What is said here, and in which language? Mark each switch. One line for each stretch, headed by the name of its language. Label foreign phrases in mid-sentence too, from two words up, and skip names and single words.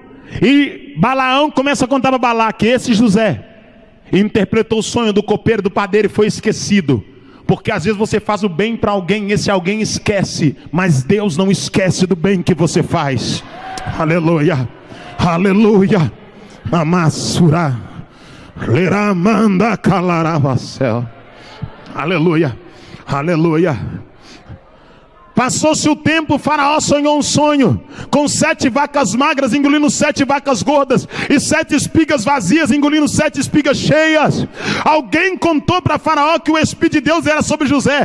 Portuguese: E Balaão começa a contar para Balaque. Esse José interpretou o sonho do copeiro, do padeiro, e foi esquecido. Porque às vezes você faz o bem para alguém, e esse alguém esquece. Mas Deus não esquece do bem que você faz. Aleluia. Aleluia. Amassura. Leramanda calarabacel. Aleluia. Aleluia. Passou-se o tempo, Faraó sonhou um sonho, com 7 vacas magras engolindo 7 vacas gordas, e 7 espigas vazias engolindo 7 espigas cheias. Alguém contou para Faraó que o Espírito de Deus era sobre José.